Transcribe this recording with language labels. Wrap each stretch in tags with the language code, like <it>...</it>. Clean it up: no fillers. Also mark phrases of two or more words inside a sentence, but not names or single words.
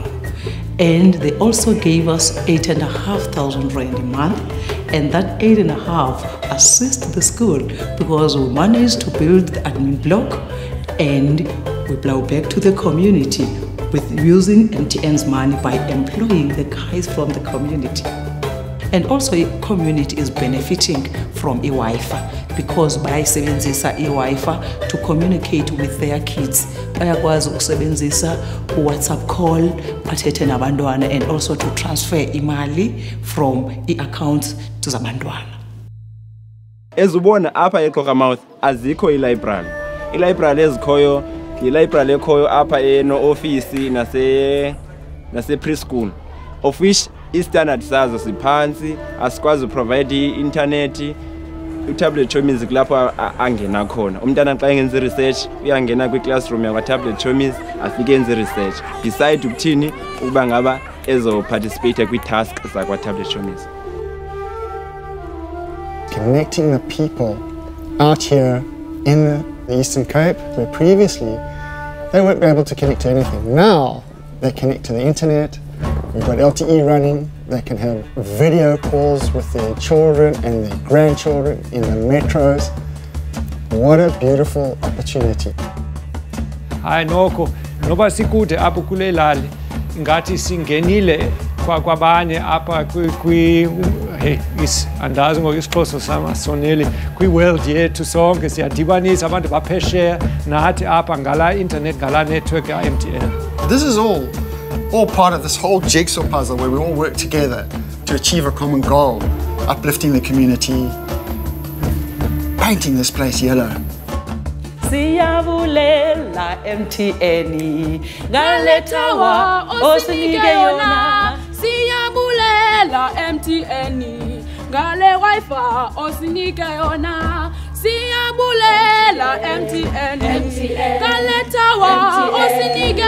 <en>And they also gave us 8,500 rand a month, and that 8.5 assists the school because we managed to build the admin block and we plow back to the community with using MTN's money by employing the guys from the community. And also the community is benefiting from e-Wi-Fi because</en> <xh>bayayisebenzisa e-Wi-Fi</xh> <en>to communicate with their kids.</en> <xh>Bayakwazi ukusebenzisa WhatsApp call bathethe nabantwana</xh> <en>and also to transfer</en> <xh>imali from i-accounts to zabantwana. Ezubona apha eQatywa azikho i-library. I-library ezikhoyo i-library ekhoyo apha no office nase preschool,</xh> <en>of which</en> <xh>i-standard sazo siphansi, asikwazi uprovide i-internet. U-tablet chomies kulapho angena khona. Umntana xa engenza i-research uyangena kwi-classroom yakwa-tablet chomies afike enze i-research. Decide ukuthini ukuba ngaba ezo-participate kwi-task zakwa-tablet chomies.</xh> <en>Connecting the people out here in the Eastern Cape, where previously they weren't able to connect to anything. Now they connect to the internet. We've got LTE running. They can have video calls with their children and their grandchildren in the metros. What a beautiful opportunity.</en> <xh>Hayi noko noba sikude apho kule lali ngathi singenile kwabanye apha andazi ngokwisixhosa sama soneli kwi-world yethu sonke siyadibanisa abantu baphesheya nathi apha ngala internet ngala network ya MTN.</xh> <en>This is all part of this whole jigsaw puzzle where we all work together to achieve a common goal, uplifting the community, painting this place yellow.</en> <xh>Siyabulela MTN ngale tawa osinike yona. Siyabulela MTN ngale Wi-Fi osinike yona. Siyabulela MTN ngale tawa osinike</xh>